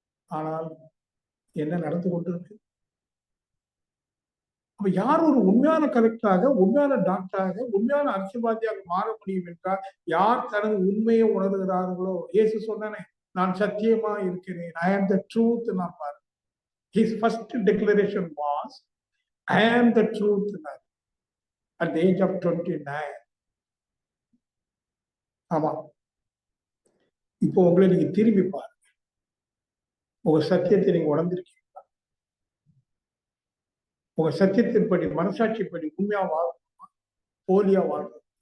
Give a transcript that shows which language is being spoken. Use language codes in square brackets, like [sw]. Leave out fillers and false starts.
[ta] ஆனால் என்ன நடந்து கொண்டிருக்கு? அப்ப யார் ஒரு உண்மையான கலெக்டராக, உண்மையான டாக்டராக, உண்மையான அரசியல்வாதியாக மாற முடியும் என்றால் யார் தனது உண்மையை உணர்கிறார்களோ. இயேசு சொன்னானே, நான் சத்தியமா இருக்கிறேன், [en] I am the truth. [ta] நான் பாரு, [en] his first declaration was, I am the truth, at the age of 29. [ta] ஆமா, இப்போ உங்களை நீங்க திரும்பி பாருங்க, உங்க சத்தியத்தை நீங்க உணர்ந்திருக்கீங்களா? உங்க சத்தியத்தின்படி, மனசாட்சிப்படி உண்மையா வாழணுமா, போலியா வாழணும்?